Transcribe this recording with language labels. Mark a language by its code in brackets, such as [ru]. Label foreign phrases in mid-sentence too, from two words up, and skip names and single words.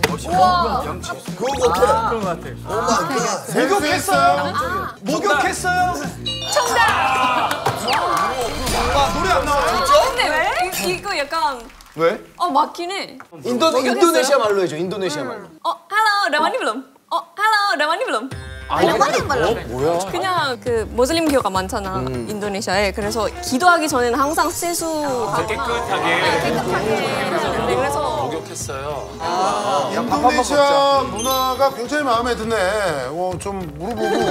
[ko] 그거 같아. 목욕했어요? 목욕했어요? 정답! 노래 안 나와. 근데 왜? 이거 약간 왜? 맞긴 해. 인도네시아 말로 해줘. 인도네시아 말로. [id] Hello, dah mandi belum? Hello, dah mandi belum? [ko] 뭐야? 그냥 그 모슬림 교가 많잖아 인도네시아에. 그래서 기도하기 전에는 항상 세수하거나 깨끗하게. 그래서 목욕했어요. 인도네시아 문화가 굉장히 마음에 드네. 좀 물어보고.